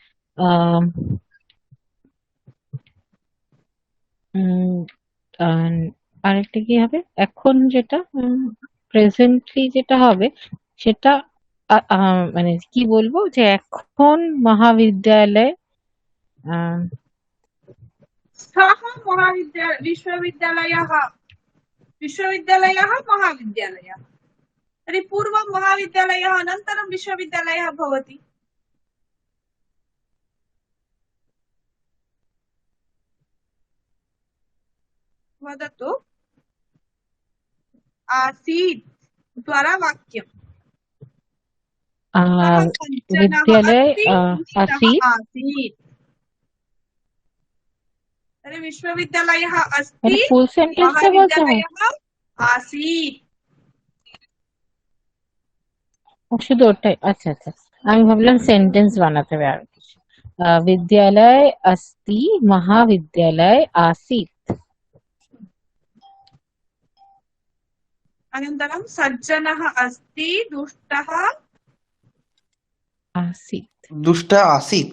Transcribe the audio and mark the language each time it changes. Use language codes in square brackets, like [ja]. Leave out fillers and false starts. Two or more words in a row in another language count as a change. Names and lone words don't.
[bn] আরেকটা কি হবে, এখন যেটা প্রেজেন্টলি যেটা হবে সেটা মানে কি বলবো, যে এখন মহাবিদ্যালয় [sa] सः विश्वविद्यालयः महाविद्यालयः। तर्हि पूर्वं महाविद्यालयः अनन्तरं विश्वविद्यालयः भवति। वदतु। आसीत् द्वारा वाक्यम्। विद्यालय आसीत्। तर्हि विश्वविद्यालयः अस्ति [en] full sentence [hi] से बोलते हो? [sa] आसीत्। [bn] শুধু ওটাই? আচ্ছা আচ্ছা, আমি ভাবলাম সেন্টেন্স বানাতে হবে আর কিছু। [sa] विद्यालय अस्ति महाविद्यालय आसीत्। अनन्तरं सज्जनः अस्ति दुष्टः आसीत्। दुष्टः आसीत्।